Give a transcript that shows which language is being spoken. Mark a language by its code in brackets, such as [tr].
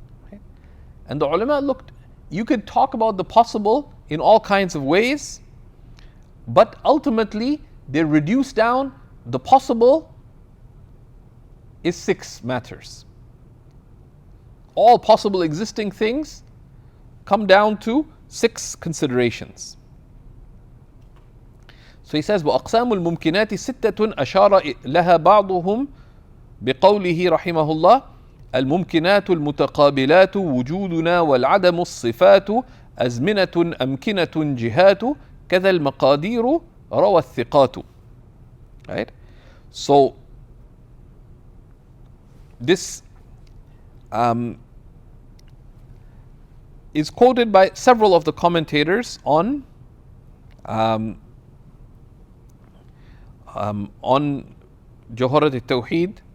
[en] Right? And the ulama looked, you could talk about the possible in all kinds of ways, but ultimately they reduce down the possible is 6 matters. All possible existing things come down to 6 considerations. So he says, [ar] وأقسام الممكنات ستة أشار لها بعضهم بقوله رحمه الله الممكنات المتقابلات وجودنا والعدم الصفات أزمنة أمكنة جهات كذا المقادير روى الثقات. [en] Right? So this is quoted by several of the commentators on Jawhara al-Tawhid.